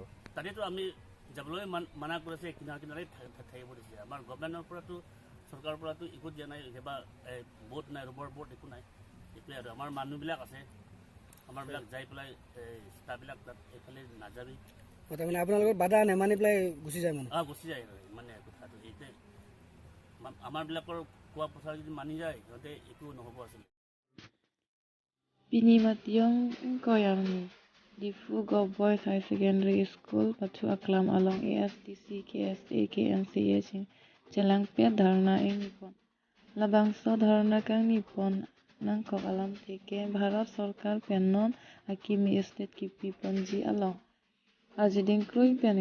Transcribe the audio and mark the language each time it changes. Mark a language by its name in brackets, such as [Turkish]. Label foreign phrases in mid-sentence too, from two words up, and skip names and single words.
[Assamese] তাতেতো আমি যাবলৈ মানা কৰিছে কিনাৰে থাকিব দিছে আমাৰ গভৰ্ণমেণ্টৰ পৰাতো চৰকাৰৰ পৰাতো একো দিয়া নাই কিবা বোট নাই [English] rubber boat [Assamese] একো নাই এইটোৱে আৰু আমাৰ মানুহবিলাক আছে আমাৰবিলাক যাই পেলাই ষ্টাফবিলাক তাত এইফালে নাযাবি মানে আপোনালোকৰ বাধা নেমানি পেলাই গুচি যায় মানে গুচি যায় মানে কথাটো এইটোৱে আমাৰবিলাকৰ কোৱা কথা যদি মানি যায় সিহঁতে একো নহ'ব আছিলে [Karbi] Pinimationg Koyangni Difu Go Boys High Secondary School Patu Aklam along ASTC KSA KNCH Jelangpia Dharna ing Nipon Labangso Dharna kang Nipon nang kok alam teke Bharat Sarkar penon Hakimi Estate Kipi Ponji along Ajiding Krui Peni